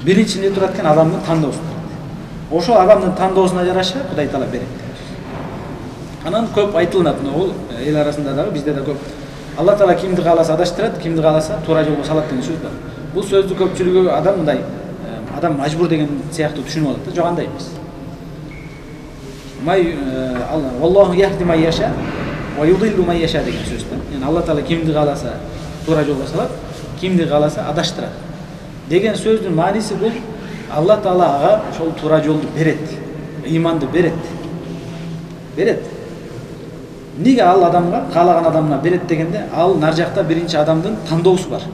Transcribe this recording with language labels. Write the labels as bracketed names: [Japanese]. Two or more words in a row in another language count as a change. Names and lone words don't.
[Kyrgyz] Биринчиде турат экен адамдын тандоосу. Ошол адамдын тандоосуна жараша Кудай Таала берет. Анан көп айтылат, бул эл арасында дагы, бизде да көп. Алла Таала кимди кааласа адаштырат, кимди кааласа туура жолго салат деген сөз бар. Бул сөздү көпчүлүгү адам мындай, адам мажбур деген сыяктуу түшүнүп алат да, жок андай эмес. [Arabic] الله يهدي من يشاء ويضل من يشاء [Kyrgyz] деген сөз да. Yani Алла Таала кимди кааласа туура жолго салат, кимди кааласа адаштырат. Деген сөздүн мааниси бул Алла Таала ага ошол туура жолду берет, ыйманды берет. Неге ал адамга, каалаган адамына берет дегенде, ал нар жакта биринчи адамдын тандоосу бар.